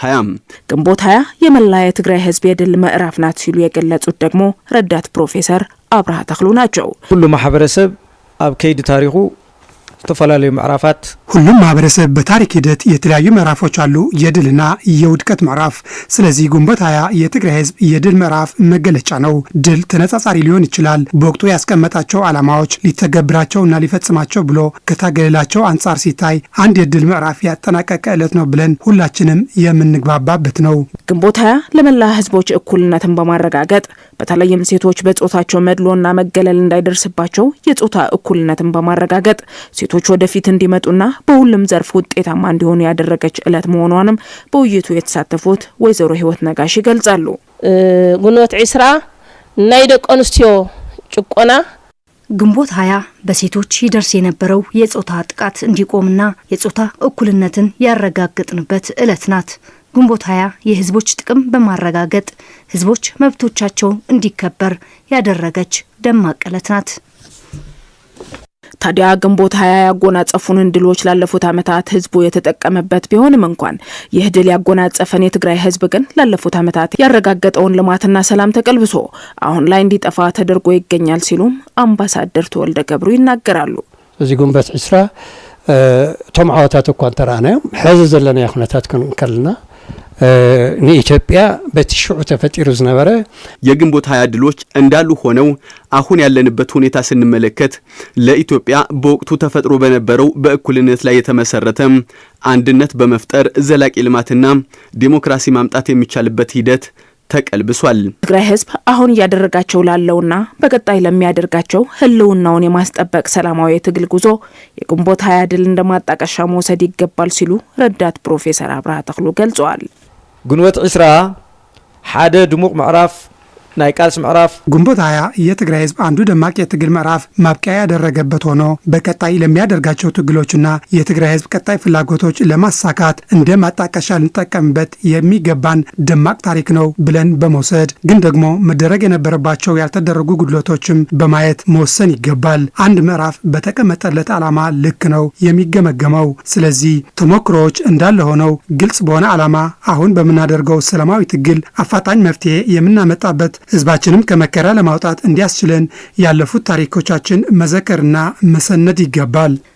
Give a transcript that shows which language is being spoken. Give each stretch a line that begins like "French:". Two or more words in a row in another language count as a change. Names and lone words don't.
Amharic: 20 የመላ የትግራይ ህዝብ የድል ምዕራፍ ናት ሲሉ የገለጹት ደግሞ ረዳት ፕሮፌሰር አብርሃ ተክሉ ናቸው።
Tigrinya: ሁሉ ማህበረሰብ አብ ከይድ ታሪኹ ተፈላልዩ ምዕራፋት
Amharic: ሁሉም ማህበረሰብ በታሪክ ሂደት የተለያዩ ምዕራፎች አሉ፣ የድልና የውድቀት ምዕራፍ። ስለዚህ ግንቦት 20 የትግራይ ህዝብ የድል ምዕራፍ መገለጫ ነው። ድል ተነጻጻሪ ሊሆን ይችላል። በወቅቱ ያስቀመጣቸው ዓላማዎች ሊተገብራቸውና ሊፈጽማቸው ብሎ ከታገለላቸው አንጻር ሲታይ አንድ የድል ምዕራፍ ያጠናቀቀ ዕለት ነው ብለን ሁላችንም የምንግባባበት ነው። ግንቦት 20 ለመላ ህዝቦች እኩልነትን በማረጋገጥ በተለይም ሴቶች በጾታቸው መድሎና መገለል እንዳይደርስባቸው የጾታ እኩልነትን በማረጋገጥ ሴቶች ወደፊት እንዲመጡና በሁሉም ዘርፍ ውጤታማ እንዲሆኑ ያደረገች ዕለት መሆኗንም በውይይቱ የተሳተፉት ወይዘሮ ህይወት ነጋሽ ይገልጻሉ።
Tigrinya: ግንቦት 20 ናይ ደቂ አንስትዮ ጭቆና
Amharic: ግንቦት 20 በሴቶች ይደርስ የነበረው የጾታ ጥቃት እንዲቆምና የጾታ እኩልነትን ያረጋግጥንበት ዕለት ናት። ግንቦት 20 የህዝቦች ጥቅም በማረጋገጥ ህዝቦች መብቶቻቸው እንዲከበር ያደረገች ደማቅ ዕለት ናት። ታዲያ ግንቦት 20 ያጎናጸፉን ድሎች ላለፉት ዓመታት ህዝቡ የተጠቀመበት ቢሆንም እንኳን ይህ ድል ያጎናጸፈን የትግራይ ህዝብ ግን ላለፉት ዓመታት ያረጋገጠውን ልማትና ሰላም ተቀልብሶ አሁን ላይ እንዲጠፋ ተደርጎ ይገኛል ሲሉም አምባሳደር ተወልደ ገብሩ ይናገራሉ።
Tigrinya: እዚ ግንቦት 20 ቶም ዓወታት እኳ ተራናዮም ሕዚ ዘለና ኩነታት ከልና ኢትዮጵያ በትሽዑ ተፈጢሩ ዝነበረ
Amharic: የግንቦት 20 ድሎች እንዳሉ ሆነው አሁን ያለንበት ሁኔታ ስንመለከት ለኢትዮጵያ በወቅቱ ተፈጥሮ በነበረው በእኩልነት ላይ የተመሰረተ አንድነት በመፍጠር ዘላቂ ልማትና ዲሞክራሲ ማምጣት የሚቻልበት ሂደት ተቀልብሷል። ትግራይ ህዝብ አሁን እያደረጋቸው ላለውና በቀጣይ ለሚያደርጋቸው ህልውናውን የማስጠበቅ ሰላማዊ የትግል ጉዞ የግንቦት 20 ድል እንደማጣቀሻ መውሰድ ይገባል ሲሉ ረዳት ፕሮፌሰር አብርሃ ተክሉ ገልጸዋል።
Tigrinya: ግንቦት 20 ሓደ ድሙቅ ምዕራፍ ናይ ቃልስ ምዕራፍ
Amharic: ግንቦት 20 የትግራይ ህዝብ አንዱ ደማቅ የትግል ምዕራፍ ማብቂያ ያደረገበት ሆኖ በቀጣይ ለሚያደርጋቸው ትግሎችና የትግራይ ህዝብ ቀጣይ ፍላጎቶች ለማሳካት እንደ ማጣቀሻ ልንጠቀምበት የሚገባን ደማቅ ታሪክ ነው ብለን በመውሰድ ግን ደግሞ መደረግ የነበረባቸው ያልተደረጉ ጉድለቶችም በማየት መወሰን ይገባል። አንድ ምዕራፍ በተቀመጠለት ዓላማ ልክ ነው የሚገመገመው። ስለዚህ ተሞክሮዎች እንዳለ ሆነው ግልጽ በሆነ ዓላማ አሁን በምናደርገው ሰላማዊ ትግል አፋጣኝ መፍትሄ የምናመጣበት ህዝባችንም ከመከራ ለማውጣት እንዲያስችለን ያለፉት ታሪኮቻችን መዘከርና መሰነድ ይገባል።